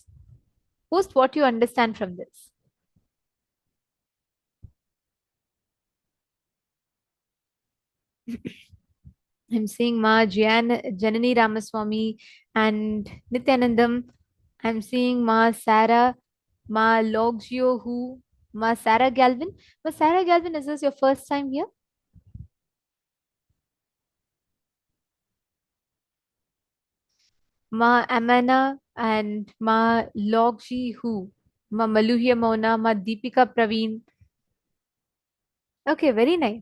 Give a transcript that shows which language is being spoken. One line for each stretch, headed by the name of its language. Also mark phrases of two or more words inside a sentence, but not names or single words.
English: Post what you understand from this. I'm seeing Ma Janani Ramaswamy and Nithyanandam. I'm seeing Ma Sarah, Ma Logio Hu, Ma Sarah Galvin. Ma Sarah Galvin, is this your first time here? Ma Amana and Ma Logji Hu, Ma Maluhia Mona, Ma Deepika Praveen. Okay, very nice.